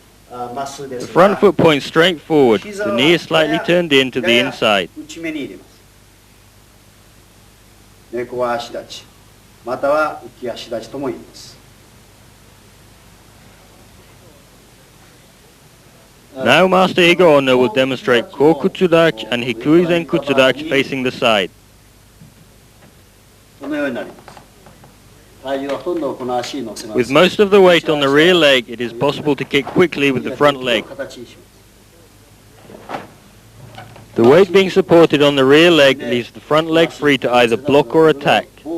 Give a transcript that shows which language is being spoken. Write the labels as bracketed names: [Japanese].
[English] The front foot points straight forward, the knee is slightly turned in to the inside. [Japanese] 猫足立ちまたは浮き足立ちとも言います [English] Now Master Higaonna will demonstrate Kokutsudachi and Hikui Zenkutsudachi facing the side. [Japanese] このようになります体重がほとんどこの足に乗せます [English] With most of the weight on the rear leg, it is possible to kick quickly with the front leg. The weight being supported on the rear leg leaves the front leg free to either block or attack.